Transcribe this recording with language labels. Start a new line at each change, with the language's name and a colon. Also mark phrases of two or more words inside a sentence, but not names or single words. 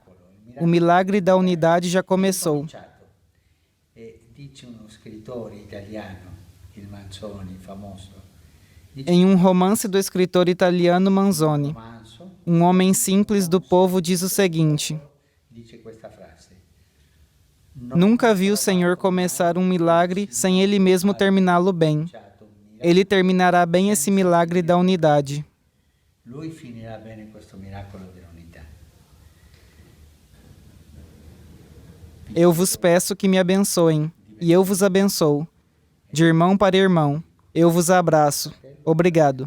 Portuguese: O milagre da unidade já começou. Em um romance do escritor italiano Manzoni, um homem simples do povo diz o seguinte: nunca vi o Senhor começar um milagre sem Ele mesmo terminá-lo bem. Ele terminará bem esse milagre da unidade.
Italian: Lui finirà bene questo miracolo dell'unità.
Portuguese: Eu vos peço que me abençoem, e eu vos abençoo. De irmão para irmão, eu vos abraço. Obrigado.